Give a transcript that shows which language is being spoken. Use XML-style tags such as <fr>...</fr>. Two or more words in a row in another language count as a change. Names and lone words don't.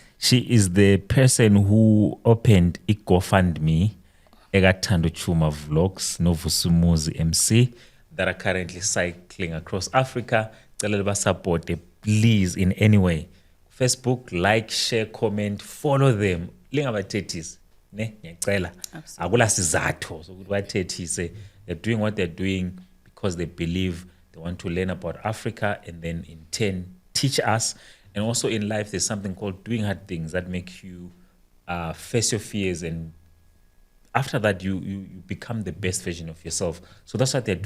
<en>She is the person who opened GoFundMe, Egathando Chuma Vlogs, Novusumuzi MC, that are currently cycling across Africa. Support, please, in any way. Facebook, like, share, comment, follow them.</en> <zu>Lingabathethisi, ne? Ngiyacela. Akula sizathu sokuthi bathethise.</zu> <en>They're doing what they're doing because they believe they want to learn about Africa and then in turn teach us. And also in life, there's something called doing hard things that make you face your fears, and after that, you become the best version of yourself. So that's what they're doing.</en>